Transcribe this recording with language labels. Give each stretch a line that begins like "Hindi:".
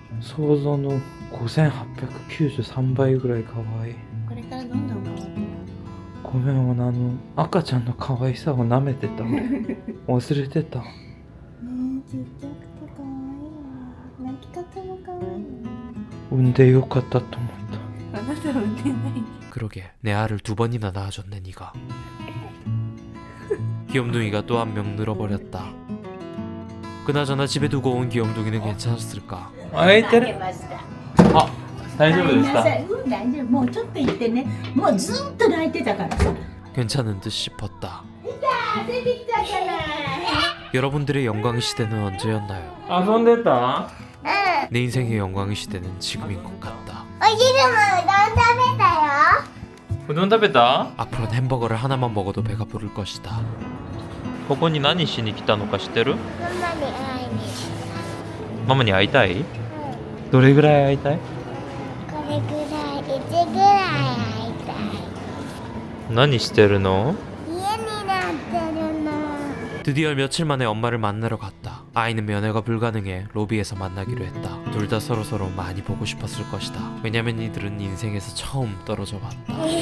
Japanese: 想像の5893倍ぐらい可愛い。これからどんどん変わってる。ごめん、赤ちゃんの可愛さを舐めてた。忘れてた。ねえ、ちっちゃくて可愛いわ。泣き方も可愛い。産んでよかったと思った。あなたは産んでない。
Korean: 그러게 내 알을 2번이나 낳아줬네 네가. 귀염둥이가 또 한 명 늘어버렸다. 그나저나 집에 두고 온 귀염둥이는 괜찮았을까?
Japanese: 泣いてる。あ、大丈夫でした。大丈夫。もうちょっと言ってね。もうずっと泣いてたからさ。
Korean: 괜찮은 듯 싶었다.
Japanese: 出てきたじゃない。
Korean: 여러분들의 영광의 시대는 언제였나요?
Japanese: 遊んでた？
Korean: 내 인생의 영광의 시대는 지금인 것 같다.
Japanese: お昼もうどん食べたよ。 우동 食べた？
Korean: 앞으로는 햄버거를 하나만 먹어도 배가 부를 것이다.
Japanese: ここに何しに来たのか知ってる？ママに会いに。ママに会いたい？うん。どれぐらい会いたい？これぐらい、1ぐらい会いたい。何してるの？家になってるの。
Korean: 드디어 며칠 만에 엄마를 만나러 갔다. 아이는 면회가 불가능해 로비에서 만나기로 했다. 둘 다 서로서로 많이 보고 싶었을 것이다. 왜냐면 이들은 인생에서 처음 떨어져 봤다.